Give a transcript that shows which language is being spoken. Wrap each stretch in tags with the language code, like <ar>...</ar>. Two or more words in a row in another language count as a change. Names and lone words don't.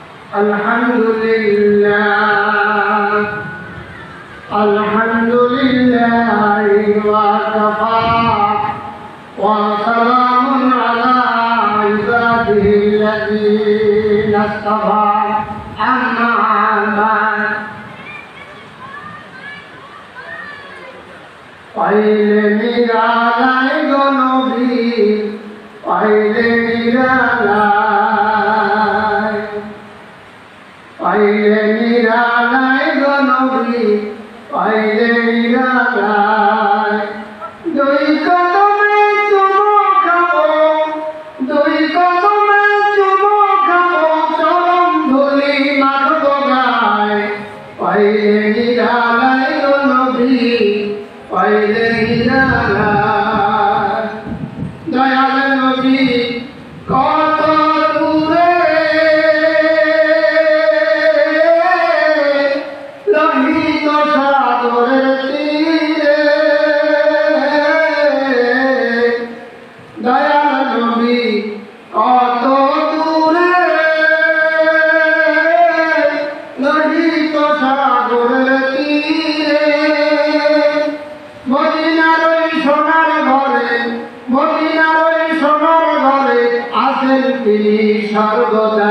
<ar>الحمد لله وكفى وسلام على عباده الذين اصطفى أما بعد.</ar> <bn>পাইলে নিরালায় গো নবী, পাইলে নিরালায়, পাইলে নিরালায় গো নবী, পাইলে নিরালায়. দুই কদমে চুমো খাবো, দুই কদমে চুমো খাবো, চরণ ধূলি মাখবো গায়, পাইলে নিরালায় গো নবী, পাইলে নিরালায়. দয়াল নবী কত দূরে লোহিত সাগরের তীরে, দয়াল নবী কত দূরে লোহিত সাগরের তীরে, মদিনার ওই সোনার ঘরে, মদিনার ওই সোনার ঘরে আছেন তিনি সর্বদা।</bn>